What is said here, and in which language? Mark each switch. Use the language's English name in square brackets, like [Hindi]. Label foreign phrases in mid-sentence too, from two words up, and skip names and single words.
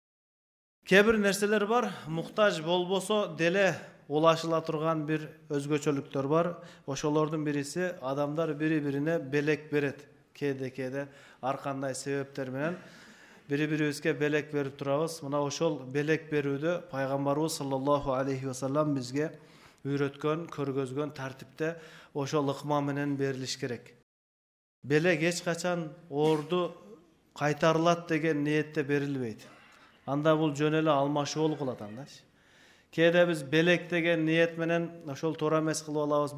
[Kyrgyz] Кээ-бир нерселер бар, муктаж болбосо деле улашыла турган бир өзгөчөлүктөр бар. Ошолордун бириси адамдар бири-бирине белек берет. Кээде ар кандай себептер менен бири-бирибизге белек берип турабыз. Мына ошол белек берүүдө пайгамбарыбыз [Arabic] صلى الله عليه وسلم [Kyrgyz] бизге үйрөткөн, көргөзгөн тартипте ошол ыкма менен берилиш керек. Белек эч качан орду кайтарылат деген ниетте берилбейт. Анда бул жөн эле алмашуу болуп калат анда. Кээде биз белек деген ниет менен ошол туура эмес кылып алабыз.